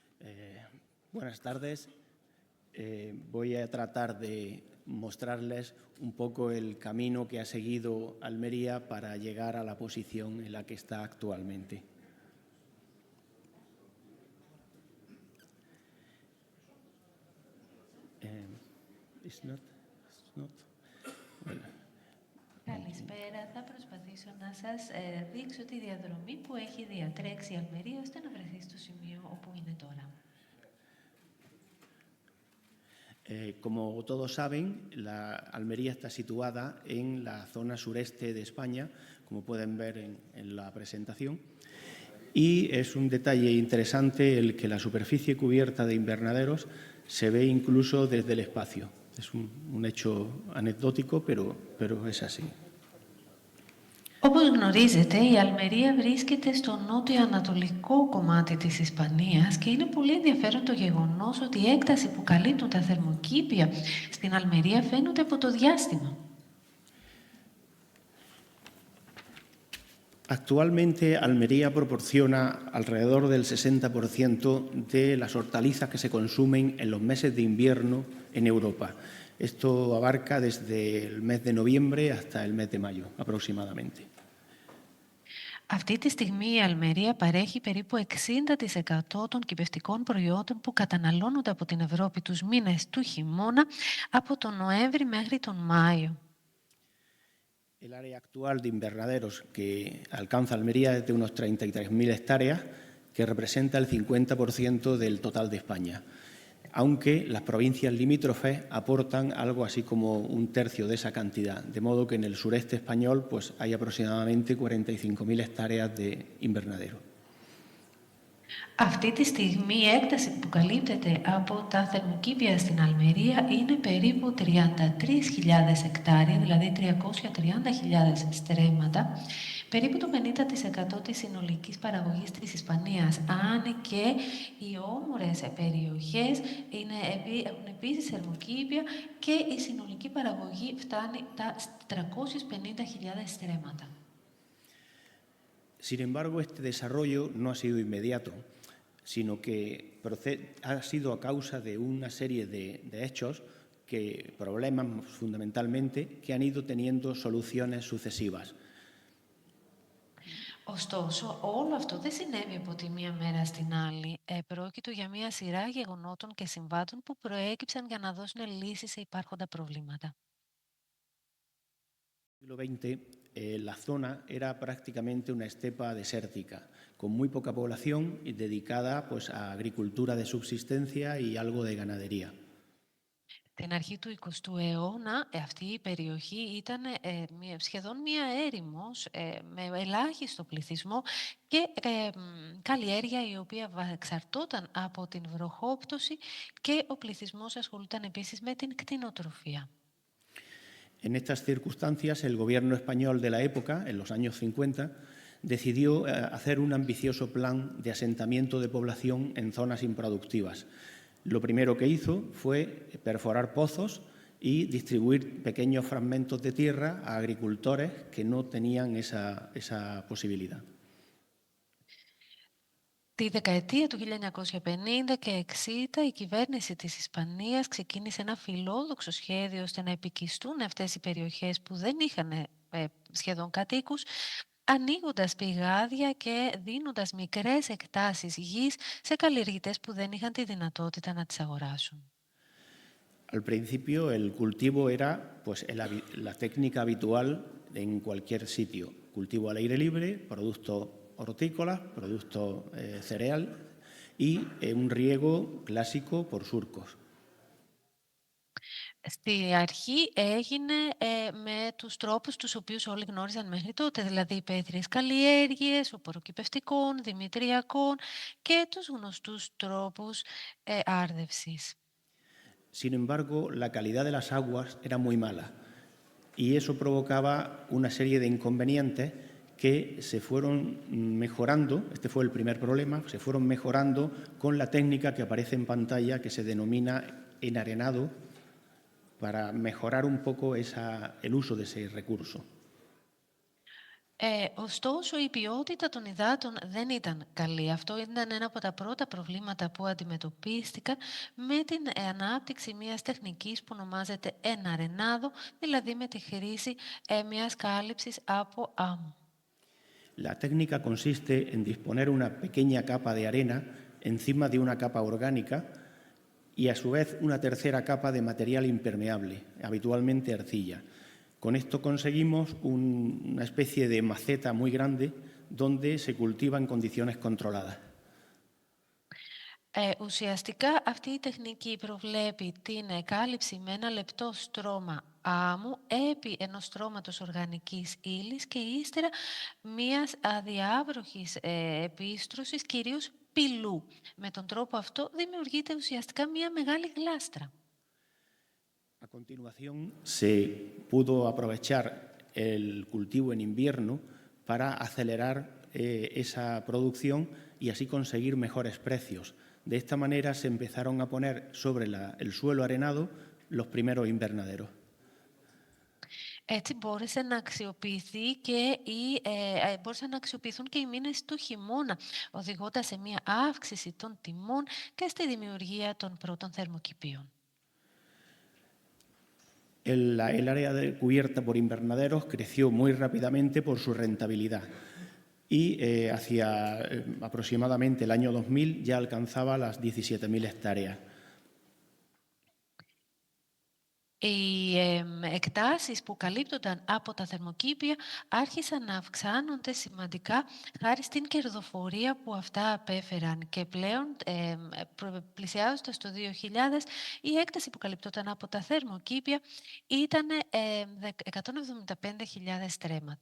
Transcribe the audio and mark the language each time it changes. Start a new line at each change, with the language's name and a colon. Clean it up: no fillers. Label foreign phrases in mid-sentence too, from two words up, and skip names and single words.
Spanish: Buenas tardes. Voy a tratar de mostrarles un poco el camino que ha seguido Almería para llegar a la posición en la que está actualmente.
Greek: Καλησπέρα. Θα προσπαθήσω να σας δείξω τη διαδρομή που έχει διατρέξει η Αλμερία ώστε να βρεθεί στο σημείο όπου είναι τώρα.
Spanish: Como todos saben, la Almería está situada en la zona sureste de España, como pueden ver en la presentación, y es un detalle interesante el que la superficie cubierta de invernaderos se ve incluso desde el espacio. Es un hecho anecdótico, pero es así.
Greek: Όπως γνωρίζετε, η Αλμερία βρίσκεται στο νότιο-ανατολικό κομμάτι της Ισπανίας και είναι πολύ ενδιαφέρον το γεγονός ότι η έκταση που καλύπτουν τα θερμοκήπια στην Αλμερία φαίνονται από το διάστημα.
Spanish: Actualmente, Almería proporciona alrededor del 60% de las hortalizas que se consumen en los meses de invierno en Europa. Esto abarca desde el mes de noviembre hasta el mes de mayo, aproximadamente.
Greek: Αυτή τη στιγμή η Αλμερία παρέχει περίπου 60% των κυπευτικών προϊόντων που καταναλώνονται από την Ευρώπη τους μήνες του χειμώνα από τον Νοέμβρη μέχρι τον Μάιο.
Spanish: El área actual de invernaderos que alcanza Almería es de unos 33.000 hectáreas, que representa el 50% del total de España, aunque las provincias limítrofes aportan algo así como un tercio de esa cantidad, de modo que en el sureste español pues, hay aproximadamente 45.000 hectáreas de invernadero.
Greek: Αυτή τη στιγμή η έκταση που καλύπτεται από τα θερμοκήπια στην Αλμερία είναι περίπου 33.000 εκτάρια, δηλαδή 330.000 στρέμματα, περίπου το 50% της συνολικής παραγωγής της Ισπανίας, αν και οι όμορες περιοχές έχουν επίσης θερμοκήπια και η συνολική παραγωγή φτάνει τα 350.000 στρέμματα.
Spanish: Sin embargo, este desarrollo no ha sido inmediato, sino que ha sido a causa de una serie de hechos, problemas fundamentalmente, que han ido teniendo soluciones sucesivas.
Greek: Ωστόσο, όλο αυτό δεν συνέβη από τη μία μέρα στην άλλη. Πρόκειται για μία σειρά γεγονότων και συμβάντων που προέκυψαν για να δώσουν λύσεις σε υπάρχοντα προβλήματα.
Spanish: En el siglo XX, la zona era prácticamente una estepa desértica, con muy poca población y dedicada pues, a agricultura de subsistencia y algo de ganadería.
Greek: Την αρχή του 20ου αιώνα αυτή η περιοχή ήταν σχεδόν μία έρημος με ελάχιστο πληθυσμό και καλλιέργεια η οποία εξαρτώταν από την βροχόπτωση και ο πληθυσμός ασχολούταν επίσης με την κτηνοτροφία.
Spanish: En estas circunstancias, el gobierno español de la época, en los años 50, decidió hacer un ambicioso plan de asentamiento de población en zonas improductivas. Lo primero que hizo fue perforar pozos y distribuir pequeños fragmentos de tierra a agricultores que no tenían esa posibilidad.
Greek: Τη δεκαετία του 1950 και 60 η κυβέρνηση της Ισπανίας ξεκίνησε ένα φιλόδοξο σχέδιο ώστε να επικιστούν αυτές οι περιοχές που δεν είχαν σχεδόν κατοίκους, ανοίγοντας πηγάδια και δίνοντας μικρές εκτάσεις γης σε καλλιεργητές που δεν είχαν τη δυνατότητα να τις αγοράσουν.
Spanish: Al principio el cultivo era pues, la técnica habitual en cualquier sitio, cultivo al aire libre, productos hortícolas, producto cereal y un riego clásico por surcos.
Greek: Στη αρχή έγινε με τους τρόπους τους οποίους όλοι γνώριζαν μέχρι τότε, δηλαδή υπαίθριες καλλιέργειες, οπωροκυπευτικών, δημητριακών και τους γνωστούς τρόπους άρδευσης.
Spanish: Sin embargo, la calidad de las aguas era muy mala y eso provocaba una serie de inconvenientes que se fueron mejorando, este fue el primer problema, se fueron mejorando con la técnica que aparece en pantalla que se denomina enarenado para mejorar un poco el uso de ese recurso.
Greek: Ωστόσο, η ποιότητα των υδάτων δεν ήταν καλή. Αυτό ήταν ένα από τα πρώτα προβλήματα που αντιμετωπίστηκαν με την ανάπτυξη μιας τεχνικής που ονομάζεται εναρενάδο, δηλαδή με τη χρήση μιας κάλυψης από άμμο.
Spanish: La técnica consiste en disponer una pequeña capa de arena encima de una capa orgánica y a su vez una tercera capa de material impermeable, habitualmente arcilla. Con esto conseguimos una especie de maceta muy grande donde se cultiva en condiciones controladas.
Greek: Ουσιαστικά αυτή η τεχνική προβλέπει την κάλυψη με ένα λεπτό στρώμα άμμου επί ενός στρώματος οργανικής ύλης και ύστερα μιας αδιάβροχης επίστρωσης, κυρίως πυλού. Με τον τρόπο αυτό δημιουργείται ουσιαστικά μια μεγάλη γλάστρα.
Spanish: A continuación, se pudo aprovechar el cultivo en invierno para acelerar esa producción y así conseguir mejores precios. De esta manera se empezaron a poner sobre el suelo arenado los primeros invernaderos.
Greek: Έτσι μπόρεσαν να αξιοποιηθούν και οι μήνες του χειμώνα, οδηγώντας σε μια αύξηση των τιμών και στη δημιουργία των πρώτων θερμοκηπίων.
Spanish: El área cubierta por invernaderos creció muy rápidamente por su rentabilidad y hacia aproximadamente el año 2000 ya alcanzaba las 17.000 hectáreas.
Greek: Οι εκτάσεις που καλύπτονταν από τα θερμοκήπια άρχισαν να αυξάνονται σημαντικά χάρη στην κερδοφορία που αυτά απέφεραν και πλέον πλησιάζοντας το 2000 η έκταση που καλυπτόταν από τα θερμοκήπια ήταν 175.000 στρέμματα.